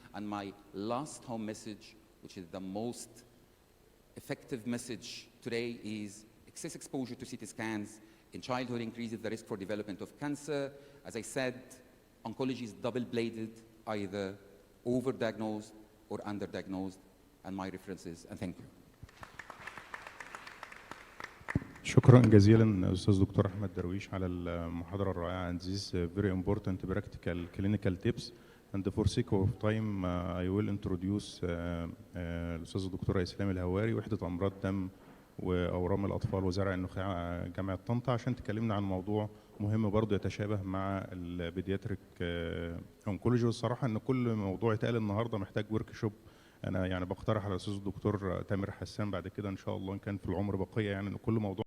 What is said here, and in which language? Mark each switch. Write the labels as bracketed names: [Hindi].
[English] And my last home message, which is the most effective message today, is excess exposure to CT scans in childhood increases the risk for development of cancer. As I said, oncology is double-bladed, either overdiagnosed or underdiagnosed, and my references, and thank you. [Arabic] شكرا جزيلا استاذ دكتور احمد درويش على المحاضره الرائعه. [English] And this very important practical clinical tips. And for sake of time I will introduce [Arabic] الاستاذ الدكتوره اسلام الهواري، وحده امراض دم واورام الاطفال وزرع النخاع جامعه طنطا، عشان تكلمنا عن موضوع مهم برضه يتشابه مع البيدياتريك اونكولوجي. والصراحه ان كل موضوع اتقال النهارده محتاج ورك شوب. انا يعني بقترح على الاستاذ الدكتور تامر حسان بعد كده ان شاء الله ان كان في العمر بقيه، يعني ان كل موضوع